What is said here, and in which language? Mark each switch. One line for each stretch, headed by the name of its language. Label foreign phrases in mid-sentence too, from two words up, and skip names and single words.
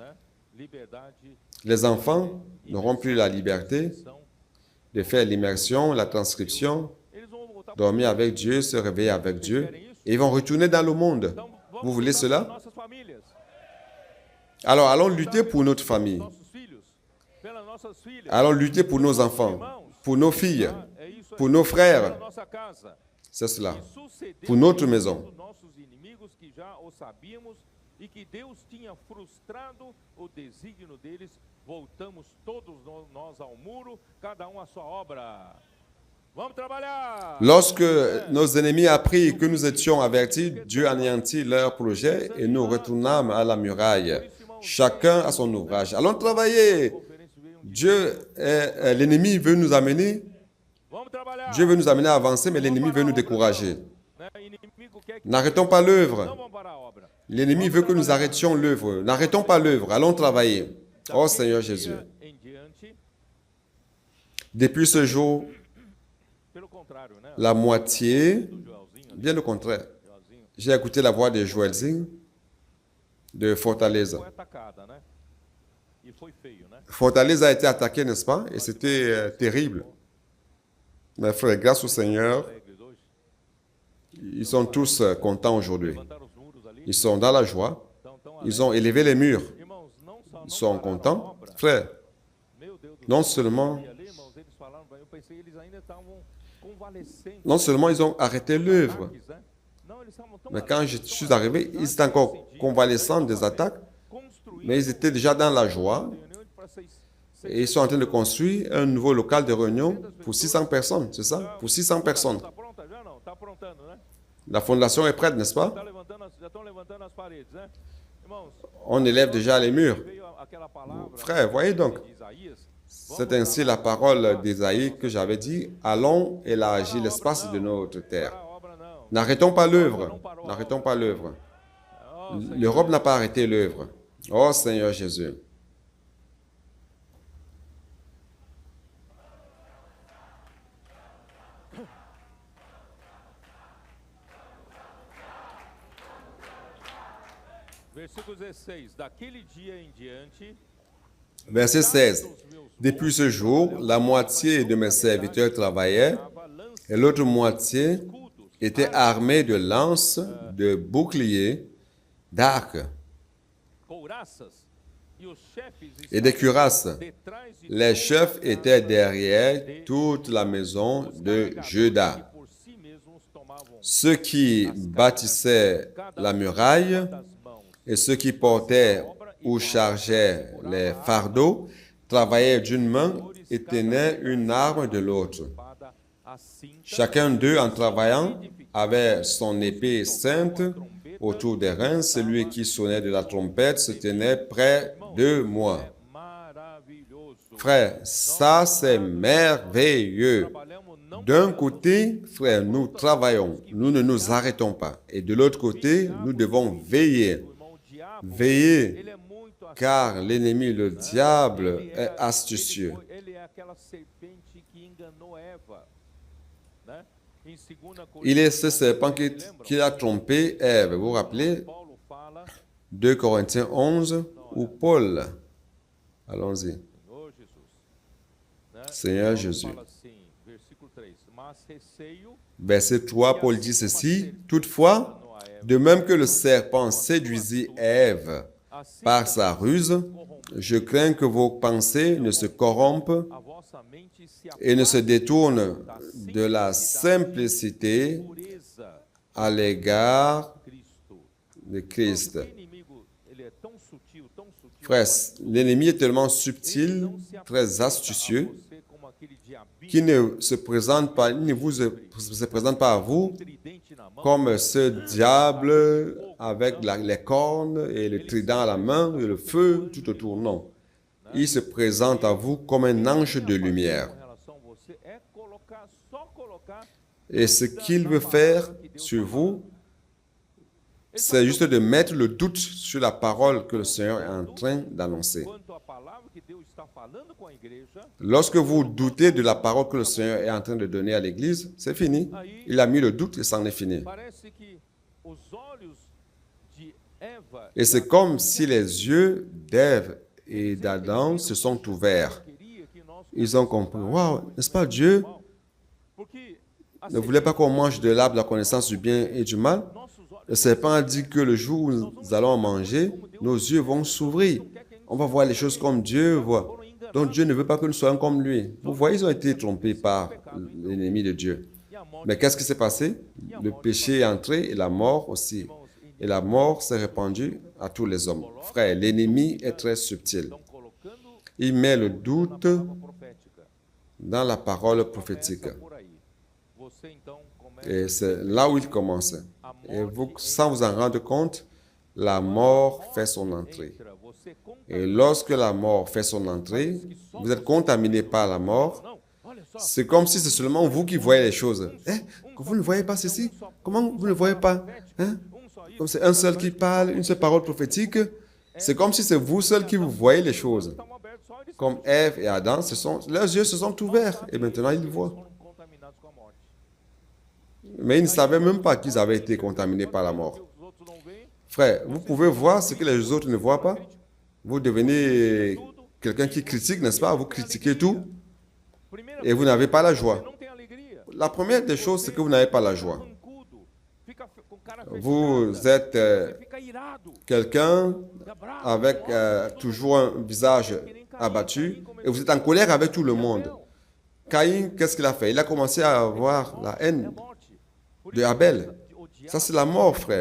French: Les enfants n'auront plus la liberté de faire l'immersion, la transcription, dormir avec Dieu, se réveiller avec Dieu, et ils vont retourner dans le monde. Vous voulez cela? Alors, allons lutter pour notre famille. Allons lutter pour nos enfants, pour nos filles, pour nos frères. C'est cela. Pour notre maison.
Portuguese: E que Deus tinha frustrado o desígnio deles, voltamos todos nós ao muro, cada à sua obra. Vamos trabalhar!
French: Lorsque nos ennemis apprirent que nous étions avertis, Dieu anéantit leur projet et nous retournâmes à la muraille, chacun à son ouvrage. Allons travailler! L'ennemi veut nous amener, Dieu veut nous amener à avancer, mais l'ennemi veut nous décourager. N'arrêtons pas l'œuvre. L'ennemi veut que nous arrêtions l'œuvre. N'arrêtons pas l'œuvre. Allons travailler. Oh Seigneur Jésus. Depuis ce jour, la moitié, bien le contraire. J'ai écouté la voix de Joelzinho de Fortaleza. Fortaleza a été attaqué, n'est-ce pas? Et c'était terrible. Mes frères, grâce au Seigneur, ils sont tous contents aujourd'hui. Ils sont dans la joie. Ils ont élevé les murs.
Portuguese: Irmãos, não
French: Ils sont
Portuguese: pararam a
French: contents.
Portuguese: obra.
French: Frère,
Portuguese: Meu Deus do
French: non
Portuguese: céu,
French: seulement,
Portuguese: eu ali, irmãos, eles falaram, eu pensei eles ainda estavam convalescentes.
French: non seulement ils ont arrêté l'œuvre,
Portuguese: Ataques, né? Não, eles estavam tão
French: mais quand je
Portuguese: alegres,
French: suis
Portuguese: tão
French: arrivé,
Portuguese: alegres.
French: ils étaient encore convalescents des attaques, mais ils étaient déjà dans la joie et ils sont en train de construire un nouveau local de réunion pour 600 personnes, c'est ça? Pour 600 personnes.
Portuguese: Está pronta já não? Está aprontando, né?
French: La fondation est prête, n'est-ce pas?
Portuguese: Já estão levantando as paredes, né? Irmãos,
French: On élève déjà les murs.
Portuguese: veio aquela palavra
French: Frère, voyez donc,
Portuguese: de Isaías.
French: c'est ainsi la parole d'Ésaïe que j'avais dit, allons élargir l'espace de notre terre.
Portuguese: Para a obra não.
French: N'arrêtons pas l'œuvre, n'arrêtons pas l'œuvre. Oh, L'Europe n'a pas arrêté l'œuvre. Oh Seigneur Jésus.
Portuguese: Versículo 16. Daquele dia em diante,
French: Verset 16. Depuis ce jour, la moitié de mes serviteurs travaillaient et l'autre moitié était armée de lances, de boucliers, d'arcs
Portuguese: couraças e os chefes
French: et de cuirasses.
Portuguese: detrás de
French: Les chefs étaient derrière toute la maison de Juda.
Portuguese: que por si mesmos tomavam
French: Ceux qui bâtissaient la muraille
Portuguese: das mãos
French: et ceux qui portaient ou chargeaient les fardeaux travaillaient d'une main et tenaient une arme de l'autre.
Portuguese: espada a cinta
French: Chacun d'eux, en travaillant, avait son épée sainte autour des reins. Celui qui sonnait de la trompette se tenait près de moi.
Portuguese: maravilhoso.
French: Frère, ça c'est merveilleux.
Portuguese: Trabalhamos não
French: D'un côté, frère, nous travaillons, nous ne nous arrêtons pas. Et de l'autre côté, nous devons veiller.
Portuguese: irmão, o diabo,
French: Veiller,
Portuguese: ele é muito assim,
French: car l'ennemi, le diable, est astucieux.
Portuguese: ele é aquela serpente que enganou Eva, né? Em 2
French: Il est ce serpent qui a trompé Ève. Vous vous rappelez
Portuguese: Paulo fala,
French: 2 Corinthiens 11 ou Paul. Allons-y.
Portuguese: Senhor Jesus, né?
French: Seigneur
Portuguese: Paulo
French: Jésus.
Portuguese: fala assim, versículo 3, mas receio
French: Verset 3, Paul dit ceci. Toutefois, de même que le serpent séduisit Ève
Portuguese: assim
French: par sa ruse, je crains que vos pensées ne se corrompent
Portuguese: a vossa mente se
French: et ne se détournent de la simplicité
Portuguese: pureza
French: à l'égard
Portuguese: Cristo.
French: de Christ.
Portuguese: O inimigo, ele é tão sutil,
French: Frère, l'ennemi est tellement subtil, très astucieux,
Portuguese: você como aquele diabinho,
French: qui ne se présente pas, il ne vous se présente pas à vous
Portuguese: tridente na mão,
French: comme ce diable avec les cornes et le trident à la main et le feu tout autour. Non. Il se présente à vous comme un ange de lumière.
Portuguese: com relação a você é colocar, só colocar
French: Et ce qu'il veut faire sur vous, c'est juste de mettre le doute sur la parole que le Seigneur est en train d'annoncer.
Portuguese: quanto à palavra que Deus está falando com a igreja.
French: Lorsque vous doutez de la parole que le Seigneur est en train de donner à l'Église, c'est fini. Il a mis le doute et c'en est fini.
Portuguese: Parece que os olhos de Eva
French: Et c'est comme si les yeux d'Ève et d'Adam se sont ouverts.
Portuguese: queria que nós
French: Ils ont compris. Waouh, n'est-ce pas Dieu
Portuguese: porque a
French: ne voulait pas qu'on mange de l'arbre de la connaissance du bien et du mal?
Portuguese: nossos olhos
French: Le serpent a dit que le jour où nous allons en manger, nos yeux vont s'ouvrir. On va voir les choses comme Dieu voit. Donc Dieu ne veut pas que nous soyons comme lui. Vous voyez, ils ont été trompés par l'ennemi de Dieu.
Portuguese: e a morte,
French: Mais qu'est-ce qui s'est passé? Le péché est entré et la mort aussi. Et la mort s'est répandue à tous les hommes. Frère, l'ennemi est très subtil.
Portuguese: estão colocando
French: Il met le
Portuguese: na
French: doute
Portuguese: palavra profética.
French: dans la parole prophétique.
Portuguese: Começa por aí. Você então começa
French: Et c'est là où il commence. Et vous, sans vous en rendre compte, la mort fait son entrée.
Portuguese: entra, você
French: Et lorsque la mort fait son entrée, vous êtes contaminé par la mort.
Portuguese: não, olha só,
French: C'est comme si c'est seulement vous qui voyez les choses. Que vous ne voyez pas ceci? Comment vous ne voyez pas?
Portuguese: só isso,
French: Comme c'est un seul qui parle, une seule parole prophétique. C'est comme si c'est vous seul qui vous voyez les choses.
Portuguese: estão abertos só eles
French: Comme Ève et Adam, leurs yeux se sont ouverts et maintenant ils voient.
Portuguese: foram contaminados com a morte.
French: Mais ils ne savaient même pas qu'ils avaient été contaminés par la mort.
Portuguese: Os outros não veem,
French: Frère, vous pouvez voir ce que les autres ne voient pas. Vous devenez quelqu'un qui critique, n'est-ce pas? Vous critiquez tout
Portuguese: primeira
French: et vous n'avez pas la joie.
Portuguese: não tem alegria.
French: La première des choses, c'est que vous n'avez pas la joie.
Portuguese: Mancudo, fica com cara
French: Vous
Portuguese: fechada,
French: êtes
Portuguese: fica
French: quelqu'un avec toujours un visage abattu, et vous êtes en colère avec tout le monde. Caïn, qu'est-ce qu'il a fait? Il a commencé à avoir la haine de Abel. Ça, c'est la mort, frère.